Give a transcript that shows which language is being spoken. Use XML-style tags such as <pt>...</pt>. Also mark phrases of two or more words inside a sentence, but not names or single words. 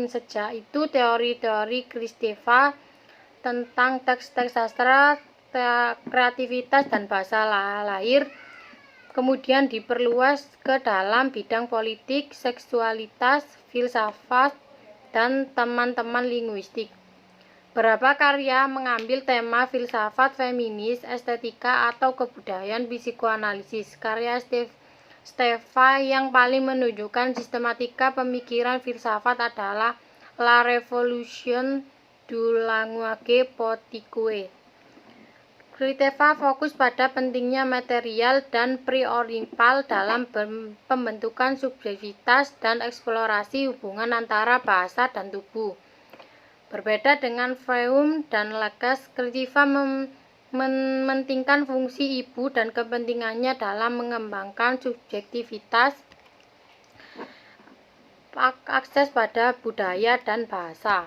<id>Sejak itu, teori-teori Kristeva tentang teks-teks sastra, kreativitas, dan bahasa lahir kemudian diperluas ke dalam bidang politik, seksualitas, filsafat, dan teman-teman linguistik. Beberapa karya mengambil tema filsafat, feminis, estetika, atau kebudayaan psikoanalisis. Karya Steva yang paling menunjukkan sistematika pemikiran filsafat adalah La Révolution du langage politique. Kristeva fokus pada pentingnya material dan prinsipal dalam pembentukan subjektivitas dan eksplorasi hubungan antara bahasa dan tubuh. Berbeda dengan Freud dan Lacan, Kristeva mementingkan fungsi ibu dan kepentingannya dalam mengembangkan subjektivitas, akses pada budaya dan bahasa.</id>